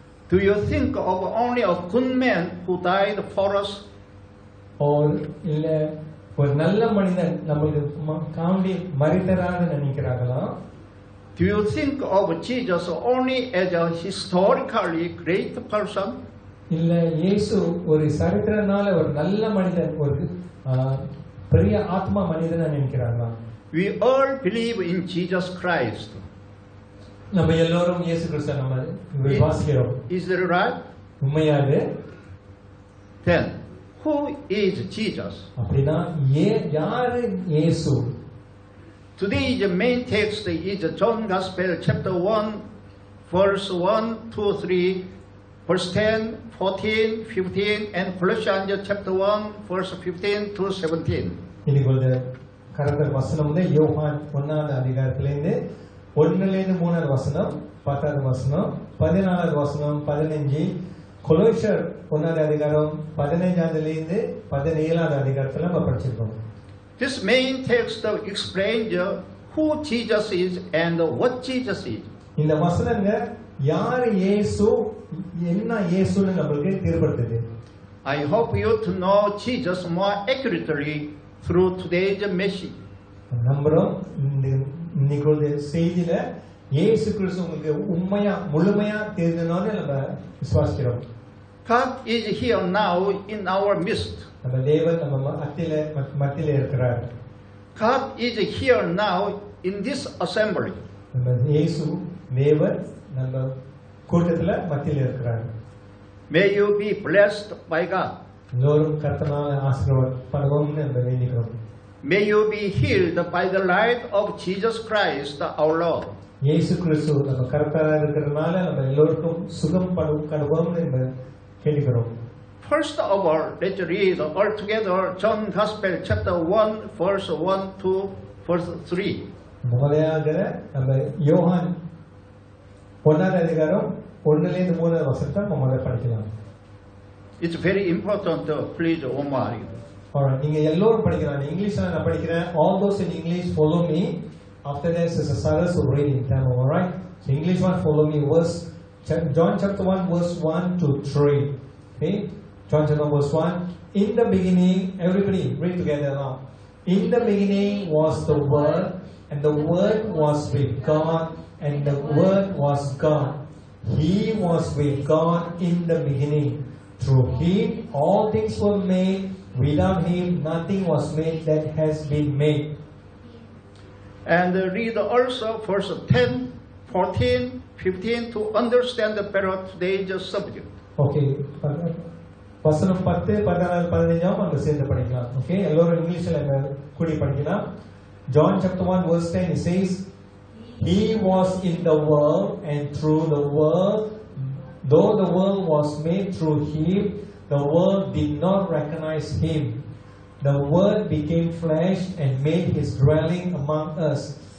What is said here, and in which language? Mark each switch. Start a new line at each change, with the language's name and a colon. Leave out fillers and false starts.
English: Do you think of only a good man who died for us?
Tamil: இல்ல ஒரு நல்ல மனிதன் நமக்கு காண்டி மரித்தராக நினைக்கிறாங்களா?
English: Do you think of Jesus only as a historically great person?
Tamil: இல்ல இயேசு ஒரு சரித்திரனால ஒரு நல்ல மனிதன், ஒரு பெரிய ஆத்மா மனிதனா நினைக்கிறாங்களா?
English: We all believe in Jesus Christ.
Tamil: நம்ம எல்லாரும் இயேசு கிறிஸ்துவை நம்ம விசுவாசிக்கிறோம்.
English: Is that right?
Tamil: உண்மையாக.
English: Then who is Jesus?
Tamil: அப்படினா யாரு இயேசு?
English: Today's main text is John Gospel chapter 1 verse 1 to 3, verse 10, 14, 15 and Colossians chapter 1 verse 15 to 17.
Tamil: இன்னைக்கு கரெக்ட் வசனம் வந்து யோவான் 1ஆம் அதிகாரத்திலிருந்து 1லேருந்து 3ஆவது வசனம், 10வது வசனம், 14வது வசனம், 15, கொலோசியர் 1ஆம் அதிகாரம் 15லேருந்து 17வது அதிகாரத்துல நம்ம படிச்சிருக்கோம்.
English: This main text explains who Jesus is and what Jesus is.
Tamil: இந்த வசனங்க யார் இயேசு என்ன இயேசுன்னு நமக்கு தெரியப்படுத்துது.
English: I hope you to know Jesus more accurately through today's message.
Tamil: நம்புறோம் இன்னைக்கு செய்தியில இயேசு கிறிஸ்து உங்களுக்கு உண்மையா முழுமையா தெரிஞ்சனால நம்ம விசுவாசிக்கிறோம்.
English: God is here now in our midst.
Tamil: நம்ம தேவன் நம்ம மத்தியில இருக்கிறார்.
English: God is here now in this assembly.
Tamil: நம்ம இயேசு தேவன் நம்ம கூட்டத்துல மத்தியில இருக்கிறார்.
English: May you be blessed by God.
Tamil: எல்லோரும் கர்த்தரால் ஆசீர்வதிக்கப்படுவோம்னு நம்ம வேண்டிக்கிறோம்.
English: May you be healed by the light of Jesus Christ our Lord.
Tamil: இயேசு கிறிஸ்து நம்ம கர்த்தரா இருக்கிறதுனால நம்ம எல்லோருக்கும் சுகம் கொடுக்கணும்னு நம்ம கேட்கிறோம்.
English: First of all, let's read all together John Gospel chapter 1 verse 1 to verse 3.
Tamil: முதலையாக நம்ம யோவான் 1ஆம் அதிகாரம் 1லேருந்து 3 வசனத்தை நம்ம முதல்ல படிக்கலாம்.
English: It's very important, please Omar.
Tamil: Alright, நீங்க எல்லோரும் படிக்கலாம். இங்கிலீஷ்ல நான் படிக்கிறேன்.
English: All those in English follow me. After this is a Sarah's reading time, alright? So English one follow me. John chapter 1 verse 1 to 3. Okay? John chapter 1 verse 1. In the beginning, everybody read together now. In the beginning was the Word, and the Word was with God, and the Word was God. He was with God in the beginning. Through Him all things were made. Without Him nothing was made that has been made. And read also verse 10, 14, 15 to understand the better today's subject.
Tamil: Okay. வசனம் 10, 16, 15 அங்க சேர்ந்து படிக்கலாம். Okay, எல்லாரும் இங்கிலீஷ்ல கூடி படிக்கலாம்.
English: John chapter 1 verse 10 it says, He was in the world, and through the world, though the world was made through Him, the world did not recognize Him. The Word became flesh and made His dwelling among us.